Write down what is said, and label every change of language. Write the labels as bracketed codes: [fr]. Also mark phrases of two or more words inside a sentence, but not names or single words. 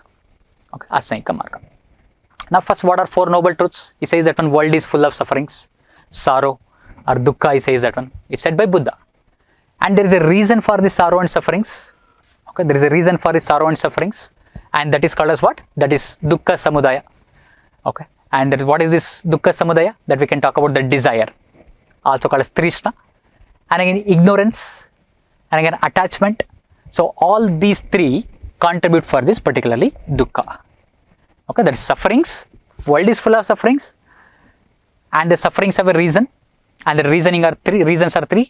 [sa] Okay, Astangika Marga. [en] Now first, what are 4 noble truths? He says that one world is full of sufferings, sorrow, or dukkha, he says that one. It's said by Buddha. And there is a reason for the sorrow and sufferings. Okay, there is a reason for the sorrow and sufferings, and that is called as what? That is [pi] dukkha samudaya. [en] Okay, and that is, what is this [pi] dukkha samudaya? [en] That we can talk about the desire, also called as trishna, and again ignorance, and again attachment. So all these 3 contribute for this particularly dukkha. Okay, that is sufferings. World is full of sufferings, and the sufferings have a reason, and the reasoning are 3 reasons are 3.